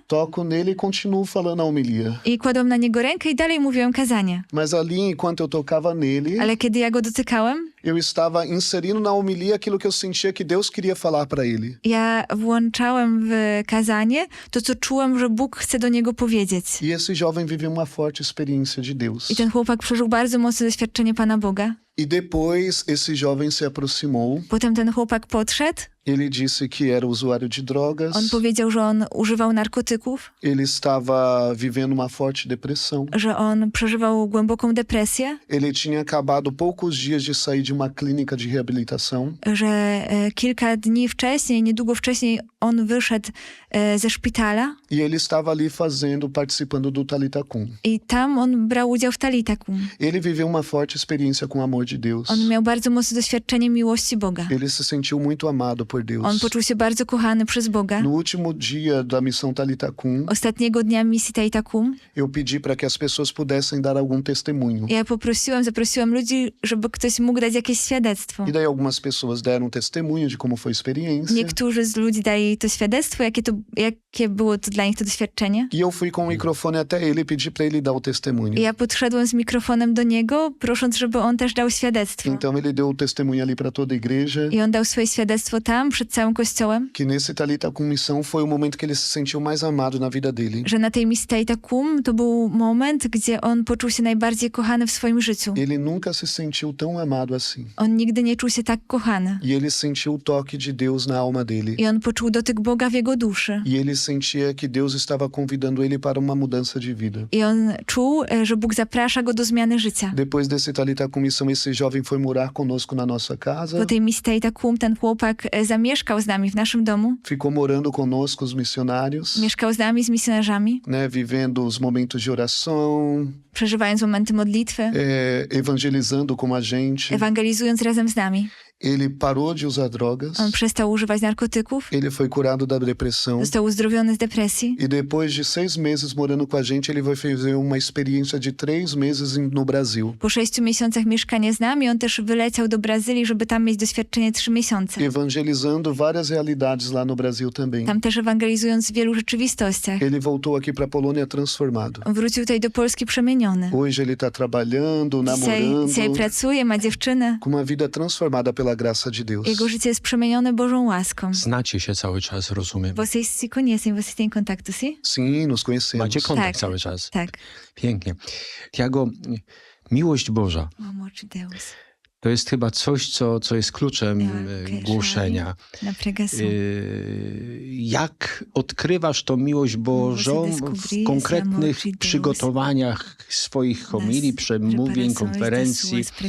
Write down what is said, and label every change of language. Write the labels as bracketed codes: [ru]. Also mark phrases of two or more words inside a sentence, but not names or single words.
[pt] toco nele e continuo falando a homilia. [pl] i kładłam na niego rękę i dalej mówiłam kazanie. [pt] Mas ali, enquanto eu tocava nele, [pl] Ale kiedy ja go dotykałem, [pt] eu estava inserindo na homilia aquilo que eu sentia que Deus queria falar para ele. [pl] ja włączałem w kazanie to, co czułam, że Bóg chce do niego powiedzieć. [pt] E esse jovem viveu uma forte experiência de Deus. [pl] I ten chłopak przeżył bardzo mocne doświadczenie Pana Boga. [pt] E depois esse jovem se aproximou [pl] Potem ten chłopak podszedł [pt] Ele disse que era usuário de drogas. [pl] On powiedział, że on używał narkotyków, [pt] Ele estava vivendo uma forte depressão. [pl] że on przeżywał głęboką depresję, [pt] Ele tinha acabado poucos dias de sair de uma clínica de reabilitação. [pl] że kilka dni wcześniej, niedługo wcześniej on wyszedł ze szpitala [pt] E ele estava ali participando do Talitha Kum. [pl] i tam on brał udział w Talitha Kum. [pt] Ele viveu uma forte experiência com o amor de Deus. [pl] On miał bardzo mocne doświadczenie miłości Boga. [pt] Ele se sentiu muito amado por Deus. [pl] On poczuł się bardzo kochany przez Boga. [pt] No último dia da missão Talitha Kum, [pl] Ostatniego dnia misji Talitha Kum [pt] eu pedi para que as pessoas pudessem dar algum testemunho. [pl] ja zaprosiłam ludzi, żeby ktoś mógł dać jakieś świadectwo. [pt] E daí algumas pessoas deram testemunho de como foi a experiência. [pl] Niektórzy z ludzi dali to świadectwo, jakie było to dla nich to doświadczenie. [pt] E eu fui com o microfone até ele e pedi para ele dar o testemunho. [pl] I ja podszedłem z mikrofonem do niego, prosząc, żeby on też dał świadectwo. [pt] Então ele deu o testemunho ali para toda a igreja. [pl] I on dał swoje świadectwo tam, przed całym kościołem, [pt] Que nesse Talitha Kum missão foi o momento que ele se sentiu mais amado na vida dele. [pl] że na tej misji Talitha Kum to był moment, gdzie on poczuł się najbardziej kochany w swoim życiu. [pt] Ele nunca se sentiu tão amado assim. [pl] On nigdy nie czuł się tak kochany. [pt] E ele sentiu o toque de Deus na alma dele. [pl] I on poczuł dotyk Boga w jego duszy. [pt] E ele sentia que Deus estava convidando ele para uma mudança de vida. [pl] I on czuł, że Bóg zaprasza go do zmiany życia. [pt] Depois desse Talitha Kum missão, esse jovem foi morar conosco na nossa casa. [pl] Po tej misji Talitha Kum ten chłopak zamieszkał z nami w naszym domu. [pt] Ficou morando conosco, os missionários, [pl] Mieszkał z nami, z misjonarzami, [pt] né, vivendo os momentos de oração, [pl] przeżywając momenty modlitwy, [pt] evangelizando com a gente. [pl] ewangelizując razem z nami. [pt] Ele parou de usar drogas. [pl] On przestał używać narkotyków, [pt] Ele foi curado da depressão. [pl] został uzdrowiony z depresji. [pt] E depois de 6 meses morando com a gente, ele vai fazer uma experiência de 3 meses no Brasil. [pl] Po 6 miesiącach mieszkania z nami, on też wyleciał do Brazylii, żeby tam mieć doświadczenie 3 miesiące. [pt] Evangelizando várias realidades lá no Brasil também. [pl] Tam też ewangelizując w wielu rzeczywistościach. [pt] Ele voltou aqui para Polônia transformado. [pl] On wrócił tutaj do Polski przemieniony. [pt] Hoje ele está trabalhando, [pl] Dzisiaj [pt] namorando, [pl] pracuje, ma dziewczynę. [pt] com uma vida transformada pela graça de Deus. [pl] Jego życie jest przemienione Bożą łaską. Znacie się cały czas, rozumiem. [pt] Vocês se conhecem, vocês têm contato, sim? Sim, nos conhecemos. [pl] Macie kontakt Tak. cały czas. Tak. Pięknie. Tiago, miłość Boża [pt] O amor de Deus. [pl] to jest chyba coś, co jest kluczem głoszenia. [pt] Na pregação. [pl] Jak odkrywasz tą miłość Bożą w konkretnych przygotowaniach swoich homilii, przemówień, konferencji?